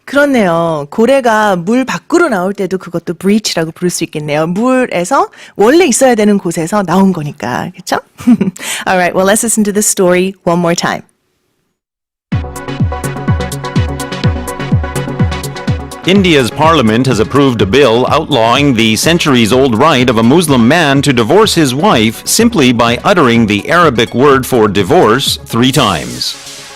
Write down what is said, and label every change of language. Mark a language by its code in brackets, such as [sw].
[ko] 그렇네요. 고래가 물 밖으로 나올 때도 그것도 breach라고 부를 수 있겠네요. 물에서 원래 있어야 되는 곳에서 나온 거니까. 그렇죠? [en] All right, well, let's listen to the story one more time. India's parliament has approved a bill outlawing the centuries-old right of a Muslim man to divorce his wife simply by uttering the Arabic word for divorce 3 times.